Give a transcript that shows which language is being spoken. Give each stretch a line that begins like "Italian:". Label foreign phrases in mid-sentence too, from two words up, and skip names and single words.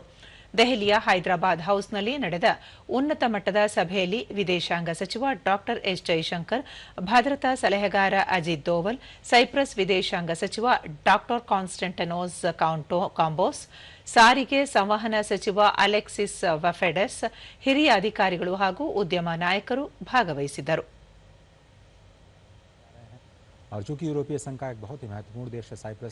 Kannada: ದೆಹಲಿಯ ಹೈದರಾಬಾದ್ ಹೌಸ್ನಲ್ಲಿ ನಡೆದ ಉನ್ನತ ಮಟ್ಟದ ಸಭೆಯಲ್ಲಿ ವಿದೇಶಾಂಗ ಸಚಿವ ಡಾ ಎಸ್ ಜೈಶಂಕರ್, ಭದ್ರತಾ ಸಲಹೆಗಾರ ಅಜಿತ್ ದೋವಲ್, ಸೈಪ್ರಸ್ ವಿದೇಶಾಂಗ ಸಚಿವ ಡಾ ಕಾನ್ಸ್ಟಂಟಿನೋಸ್ ಕಾಂಬೋಸ್, ಸಾರಿಗೆ ಸಂವಹನ ಸಚಿವ ಅಲೆಕ್ಸಿಸ್ ವಫೆಡೆಸ್, ಹಿರಿಯ ಅಧಿಕಾರಿಗಳು ಹಾಗೂ ಉದ್ಯಮ ನಾಯಕರು ಭಾಗವಹಿಸಿದ್ದರು.
Hindi: और चूंकि यूरोपीय संघ का एक बहुत ही महत्वपूर्ण देश है साइप्रस,